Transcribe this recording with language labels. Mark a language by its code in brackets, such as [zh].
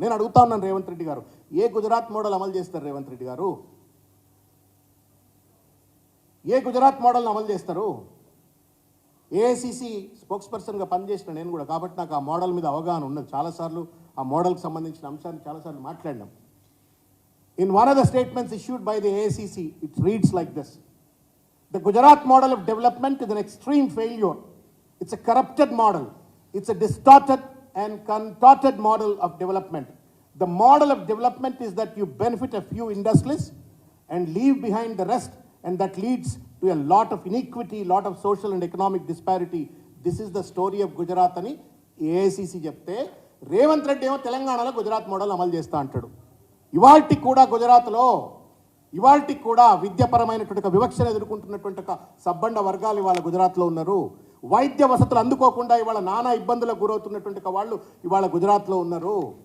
[te] నేను అడుగుతా ఉన్నాను రేవంత్ రెడ్డి గారు, ఏ గుజరాత్ మోడల్ అమలు చేస్తారు రేవంత్ రెడ్డి గారు? ఏ గుజరాత్ మోడల్ని అమలు చేస్తారు? ఏఐసిసి స్పోక్స్ పర్సన్గా పనిచేసిన నేను కూడా, కాబట్టి నాకు ఆ మోడల్ మీద అవగాహన ఉన్నది. చాలాసార్లు ఆ మోడల్కి సంబంధించిన అంశాన్ని చాలాసార్లు మాట్లాడినాం. [en] In one of the statements issued by the AICC, it reads like this: the Gujarat model of development is an extreme failure. It's a corrupted model. It's a distorted and contorted model of development. The model of development is that you benefit a few industries and leave behind the rest, and that leads to a lot of inequity, lot of social and economic disparity. This is the story of Gujarat [te] అని AICC చెప్తే రేవంత్ రెడ్డి ఏమో తెలంగాణలో Gujarat model అమలు చేస్తా అంటాడు. ఇవాల్టికి కూడా గుజరాత్లో ఇవాల్టికి కూడా విద్యాపరమైనటువంటి ఒక వివక్షను ఎదుర్కొంటున్నటువంటి ఒక సబ్బండ వర్గాలు ఇవాళ గుజరాత్లో ఉన్నారు. వైద్య వసతులు అందుకోకుండా ఇవాళ నానా ఇబ్బందులకు గురవుతున్నటువంటి వాళ్ళు ఇవాళ గుజరాత్లో ఉన్నారు.